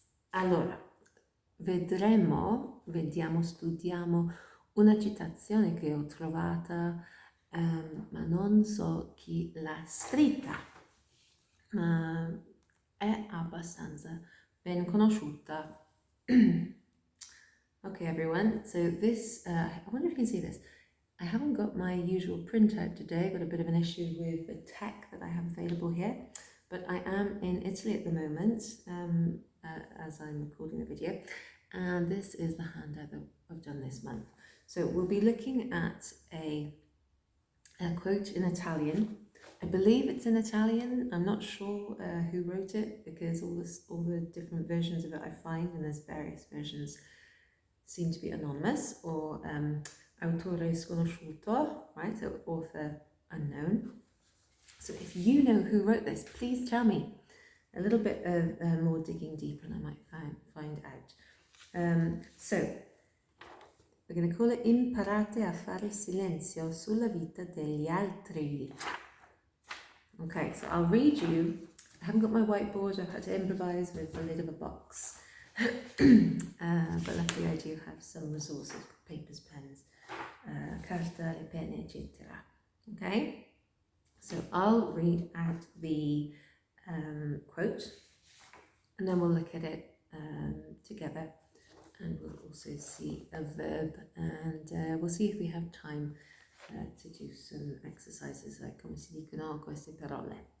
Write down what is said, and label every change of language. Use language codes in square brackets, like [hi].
[it] Allora, studiamo una citazione che ho trovata, ma non so chi l'ha scritta, ma è abbastanza ben conosciuta. [en] Okay, everyone, so this, I wonder if you can see this. I haven't got my usual printout today. I've got a bit of an issue with the tech that I have available here, but I am in Italy at the moment, as I'm recording the video, and this is the handout that I've done this month. So we'll be looking at a quote in Italian. I believe it's in Italian. I'm not sure who wrote it because all the different versions of it I find, and there's various versions, seem to be anonymous or [it] autore sconosciuto, [en] right? So author unknown. So if you know who wrote this, please tell me. A little bit of more digging deeper and I might find out. So we're going to call it [it] Imparate a fare silenzio sulla vita degli altri. [en] Okay, so I'll read you. I haven't got my whiteboard, I've had to improvise with the lid of a box. But luckily I do have some resources, papers, pens, [it] carta, le penne, [en] etc. Okay, so I'll read out the quote and then we'll look at it together, and we'll also see a verb, and we'll see if we have time to do some exercises like [it] come si dicono queste parole.